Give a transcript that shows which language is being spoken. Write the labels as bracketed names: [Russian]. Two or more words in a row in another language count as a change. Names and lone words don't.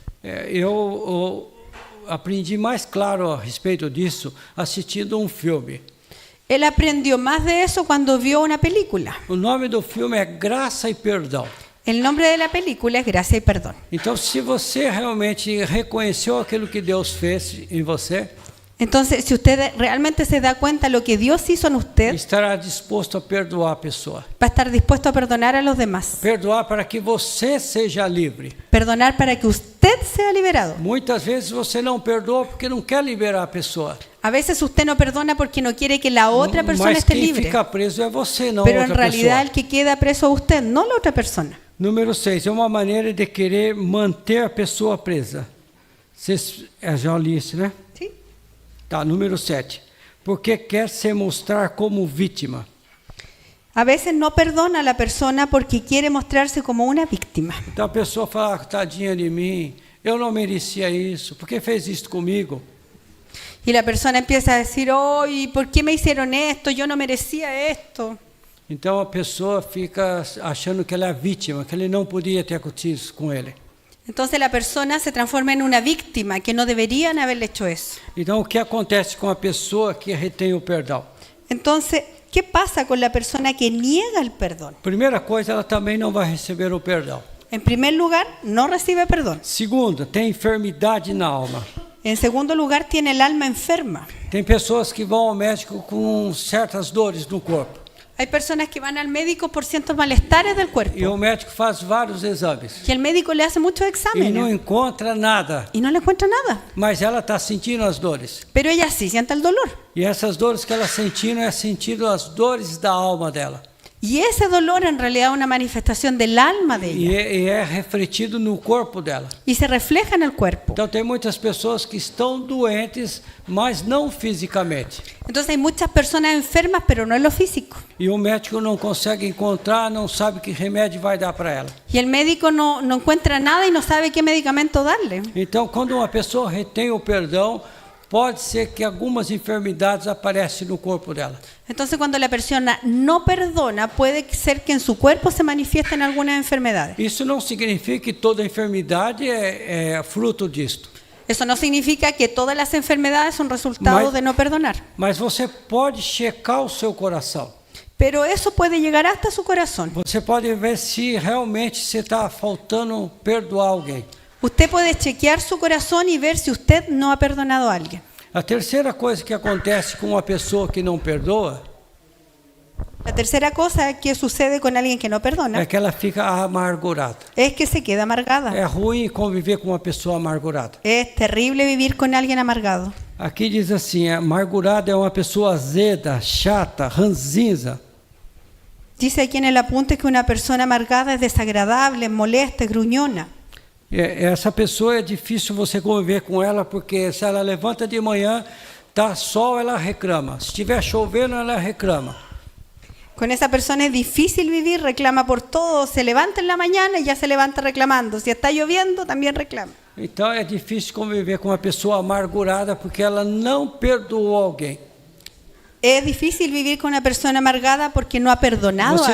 [Portuguese] Eu aprendi mais claro a respeito disso assistindo filme. [Spanish] Él aprendió más de eso cuando vio una película. [Portuguese] O nome do filme é Graça e Perdão. [Spanish] El nombre de la película es Gracia y Perdón. [Portuguese] Então, se você realmente reconheceu aquilo que Deus fez em você, [Spanish] Entonces, si usted realmente se da cuenta de lo que Dios hizo en usted, [Portuguese] estará disposto a perdoar a pessoa. [Spanish] va a estar dispuesto a perdonar a los demás. [Portuguese] Perdoar para que você seja livre. [Spanish] Perdonar para que usted sea liberado. [Portuguese] Muitas vezes você não perdoa porque não quer liberar a pessoa. [Spanish] A veces usted no perdona porque no quiere que la otra persona [Portuguese] Mas [Spanish] esté [Portuguese] quem [Spanish] libre. [Portuguese] fica preso é você, não [Spanish] Pero en [Portuguese] outra [Spanish] realidad [Portuguese] pessoa. [Spanish] el que queda preso es usted, no la otra persona. [Portuguese] Número 6, é uma maneira de querer manter a pessoa presa. Vocês já li isso, né? [Spanish] ¿Sí? [Portuguese] Tá, número 7. Porque quer se mostrar como vítima. [Spanish] A veces no perdona a la persona porque quiere mostrarse como una víctima. [Portuguese] Então a pessoa fala, tadinha de mim, eu não merecia isso, por que fez isso comigo? [Spanish] Y la persona empieza a decir, oh, ¿y por qué me hicieron esto? Yo no merecía esto. [Portuguese] Então a pessoa fica achando que ela é vítima, que ele não podia ter acontecido isso com ele. [Spanish] Entonces la persona se transforma en una víctima, que no deberían haberle hecho eso. [Portuguese] Então o que acontece com a pessoa que retém o perdão? [Spanish] Entonces, ¿qué pasa con la persona que niega el perdón? [Portuguese] Primeira coisa, ela também não vai receber o perdão. [Spanish] En primer lugar, no recibe perdón. [Portuguese] Segunda, tem enfermidade na alma. [Spanish] En segundo lugar, tiene el alma enferma. [Portuguese] Tem pessoas que vão ao médico com certas dores no corpo. [Spanish] Hay personas que van al médico por ciertos malestares del [Portuguese] E [Spanish] cuerpo. [Portuguese] o médico faz vários exames. [Spanish] Y el médico le hace muchos [Portuguese] E não [Spanish] exámenes [Portuguese] encontra nada. [Spanish] y no le encuentra nada. [Portuguese] Mas ela está sentindo as dores. [Spanish] Pero ella sí siente el dolor. [Portuguese] E essas dores que ela sentindo é sentindo as dores da alma dela. [Spanish] Y ese dolor en realidad es una manifestación del alma de ella. [Portuguese] E é refletido no corpo dela. [Spanish] Y se refleja en el cuerpo. [Portuguese] Então tem muitas pessoas que estão doentes, mas não fisicamente. [Spanish] Entonces hay muchas personas enfermas, pero no en lo físico. [Portuguese] E o médico não consegue encontrar, não sabe que remédio vai dar para ela. [Spanish] Y el médico no encuentra nada y no sabe qué medicamento darle. [Portuguese] Então, quando uma pessoa retém o perdão, pode ser que algumas enfermidades aparecem no corpo dela. [Spanish] Entonces cuando la persona no perdona, puede ser que en su cuerpo se manifiesten algunas enfermedades. [Portuguese] Isso não significa que toda enfermidade é fruto disto. [Spanish] Eso no significa que todas las enfermedades son resultado de no perdonar. [Portuguese] Mas você pode checar o seu coração. [Spanish] Pero eso puede llegar hasta su corazón. [Portuguese] Você pode ver se realmente você está faltando perdoar alguém. [Spanish] Usted puede chequear su corazón y ver si usted no ha perdonado a alguien. [Portuguese] A terceira coisa que acontece com uma pessoa que não perdoa [Spanish] La tercera cosa que sucede con alguien que no [Portuguese] é [Spanish] perdona [Portuguese] que ela fica amargurada. [Spanish] es que se queda amargada. [Portuguese] É ruim conviver com uma pessoa amargurada. [Spanish] Es terrible vivir con alguien amargado. [Portuguese] Aqui diz assim, amargurada é uma pessoa azeda, chata, ranzinza. [Spanish] Dice aquí en el apunte que una persona amargada es desagradable, molesta, es gruñona. [Portuguese] Essa pessoa é difícil você conviver com ela, porque se ela levanta de manhã, tá sol, ela reclama. Se estiver chovendo, ela reclama. [Spanish] Con esa persona es difícil vivir, reclama por todo, se levanta en la mañana y ya se levanta reclamando. Si está lloviendo, también reclama. [Portuguese] Então é difícil conviver com uma pessoa amargurada, porque ela não perdoou alguém. [Spanish] Es difícil vivir con una persona amargada porque no ha perdonado a